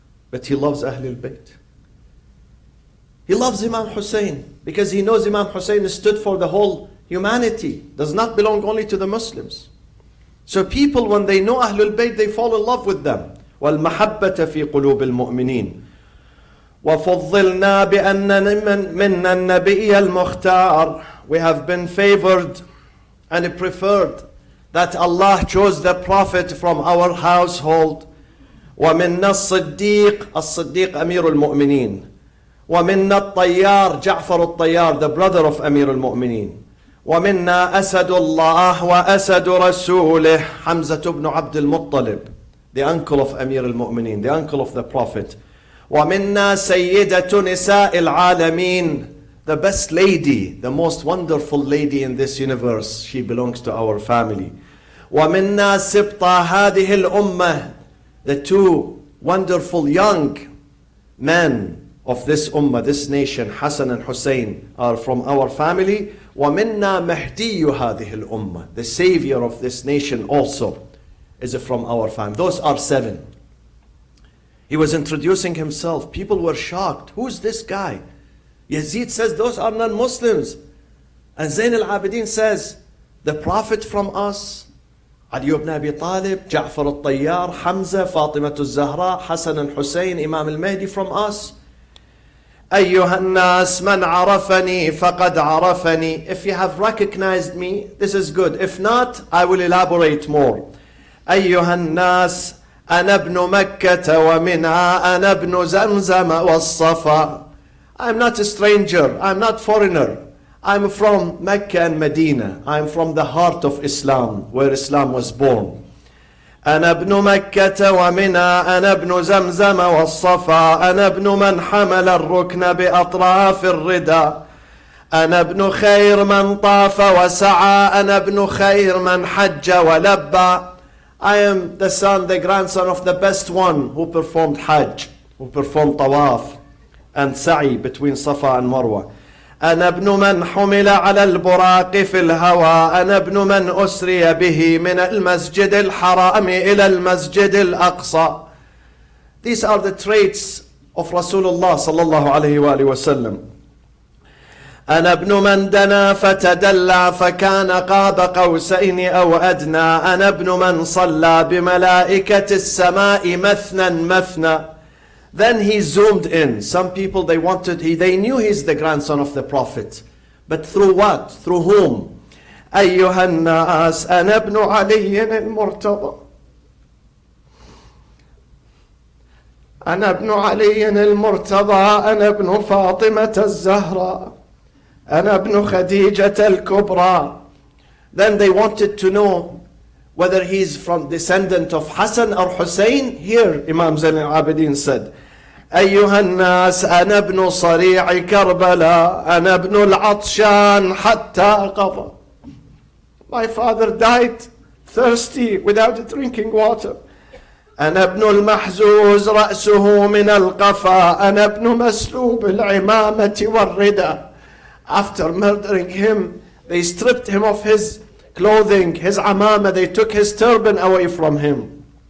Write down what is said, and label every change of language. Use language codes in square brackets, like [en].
[en] But he loves Ahlul Bayt. He loves Imam Hussein because he knows Imam Hussein stood for the whole humanity. Does not belong only to the Muslims. So people, when they know Ahlul Bayt, they fall in love with them. [ar] وَالْمَحَبَّةَ فِي قُلُوبِ الْمُؤْمِنِينَ وفضلنا بأن منا النبي المختار. [en] We have been favored and preferred that Allah chose the Prophet from our household. [ar] ومنا الصديق أمير المؤمنين. ومنا الطيار جعفر الطيار, [en] the brother of [ar] أمير المؤمنين. ومنا أسد الله وأسد رسوله حمزة بن عبد المطلب, [en] the uncle of [ar] أمير المؤمنين, [en] the uncle of the Prophet. [ar] ومنا سيدة نساء العالمين, [en] the best lady, the most wonderful lady in this universe. She belongs to our family. [ar] ومنا سبط هذه الأمة, [en] the two wonderful young men of this ummah, this nation, Hassan and Hussein, are from our family. [ar] وَمِنَّا مَهْدِيُّ هَذِهِ الْأُمَّةِ, [en] the savior of this nation also is from our family. Those are 7. He was introducing himself. People were shocked. Who's this guy? Yazid says those are non-Muslims. And Zayn al-Abidin says, the Prophet from us, Ali ibn Abi Talib, Ja'far al-Tayyar, Hamza, Fatima al-Zahra, Hassan and Hussein, Imam al-Mahdi from us. [ar] أيها الناس من عرفني فقد عرفني. [en] If you have recognized me, this is good. If not, I will elaborate more. [ar] أيها الناس أنا ابن مكة ومنها أنا ابن زمزم والصفا. [en] I'm not a stranger, I'm not foreigner. I'm from Mecca and Medina. I'm from the heart of Islam, where Islam was born. [ar] أنا ابن مكة ومنها أنا ابن زمزم والصفا. أنا ابن من حمل الركن بأطراف الردى. أنا ابن خير من طاف وسعى. أنا ابن خير من حج ولبى. [en] I am the son, the grandson of the best one who performed Hajj, who performed Tawaf and Sa'i between Safa and Marwa. [ar] أنا ابن من حمل على البراق في الهوى. أنا ابن من أسري به من المسجد الحرام إلى المسجد الأقصى. [en] These are the traits of Rasulullah sallallahu alayhi wa sallam. [ar] أنا ابن من دنا فتدلى فكان قاب قوسين أو أدنى. أنا ابن من صلى بملائكة السماء مثنى مثنى. [en] Then he zoomed in. Some people, they knew he's the grandson of the Prophet. But through what? Through whom? [ar] أيها الناس أنا ابن علي المرتضى. أنا ابن علي المرتضى. أنا ابن فاطمة الزهراء. أنا ابن خديجة الكبرى. [en] Then they wanted to know whether he's from descendant of Hassan or Hussein. Here Imam Zayn al-Abidin said, [ar] أيها الناس أنا ابن صريع كربلاء. أنا ابن العطشان حتى قضى. [en] My father died thirsty without drinking water. [ar] أنا ابن المحزوز رأسه من القفا. أنا ابن مسلوب العمامة والردى. [en] After murdering him, they stripped him of his clothing, his amama, they took his turban away from him.